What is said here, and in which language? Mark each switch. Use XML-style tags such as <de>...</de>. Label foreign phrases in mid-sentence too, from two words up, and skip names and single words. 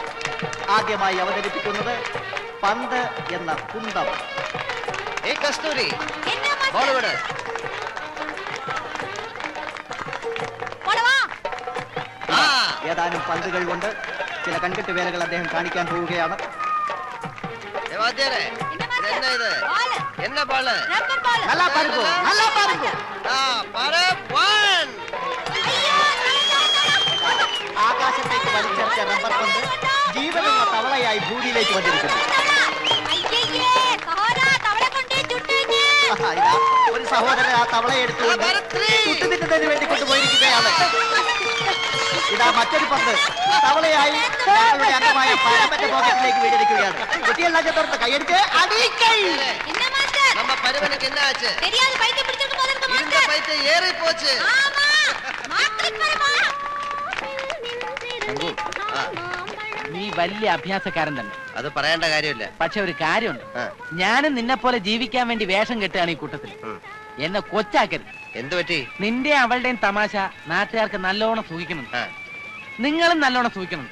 <ml>ആദ്യമായി അവതരിപ്പിക്കുന്നത് പന്ത് എന്ന കുന്തം. കസ്തൂരി ബോളിവുഡ് ഏതാനും പന്തുകൾ കൊണ്ട് ചില കൺകെട്ട് വേലകൾ അദ്ദേഹം കാണിക്കാൻ പോവുകയാണ്.</ml> <ta>என்ன பால்? நல்லா பாருங்க, நல்லா பாருங்க.</ta> <ml>ആകാശത്തേക്ക് വലിച്ചെറിച്ച റബ്ബർ പന്ത് ജീവനുള്ള തവളയായി ഭൂമിയിലേക്ക് വന്നിരിക്കുന്നു. ഒരു സഹോദരൻ ആ തവളയെ എടുത്തുകൊണ്ട് ചുട്ടുതിന്നതിന് വേണ്ടി കൊണ്ടുപോയിരിക്കുകയാണ്. ഇതാ മറ്റൊരു പന്ത് തവളയായി ഞങ്ങളുടെ അംഗമായ പരമന്റെ പോക്കറ്റിലേക്ക് വീടിരിക്കുകയാണ്. കുട്ടിയെല്ലാം ചേർത്ത് കൈയടിച്ച് അടിക്കൈ.</ml> <ta>நம்ம பருவனுக்கு என்ன ஆச்சு? தெரியாது, பைத்தியம் பிடிச்சிருக்கு போல இருக்கு. இந்த பைத்தியம் ஏறி போச்சு. ஆமா, மாத்திரை பரமா.</ta> <ml>നീ വലിയ അഭ്യാസക്കാരൻ തന്നെ. അത് പറയേണ്ട കാര്യമില്ല. പക്ഷെ ഒരു കാര്യമുണ്ട്, ഞാനും നിന്നെ പോലെ ജീവിക്കാൻ വേണ്ടി വേഷം കെട്ടുകയാണ് ഈ കൂട്ടത്തിൽ. എന്നെ കൊച്ചാക്കരുത്. എന്ത് പറ്റി? നിന്റെ അവളുടെയും തമാശ നാട്ടുകാർക്ക് നല്ലോണം സൂഹിക്കുന്നുണ്ട്, നിങ്ങളും നല്ലോണം സൂഹിക്കുന്നുണ്ട്.</ml>